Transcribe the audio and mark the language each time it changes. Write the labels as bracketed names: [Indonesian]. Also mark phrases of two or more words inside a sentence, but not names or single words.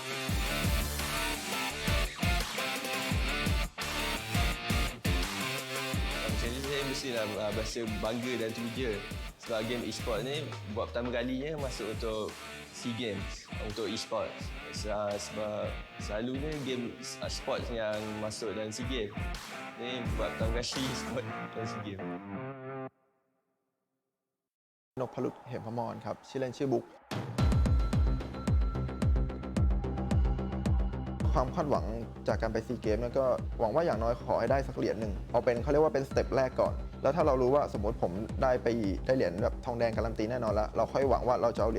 [Malay] Saya mestilah berasa bangga dan teruja sebab [English] game Esports [Malay] ni buat pertama kalinya masuk untuk SEA Games untuk Esports. Sebab selalunya [English] game sports [Malay] yang masuk dalam SEA Games ni buat pertama kali Esports dalam SEA Games. [Thai] นพลุตเหมพมรครับชื่อเล่นชื่อบุ๊กความคาดหวังจากการไปซีเกมเนี่ยก็หวังว่าอย่างน้อยขอให้ได้สักเหรียญหนึ่งเอาเป็นเขาเรียกว่าเป็นสเต็ปแรกก่อนแล้วถ้าเรารู้ว่าสมมติผมได้เหรียญแบบทองแดงการันตีแน่นอนแล้วเราค่อยหวังว่าเราจะเอาเห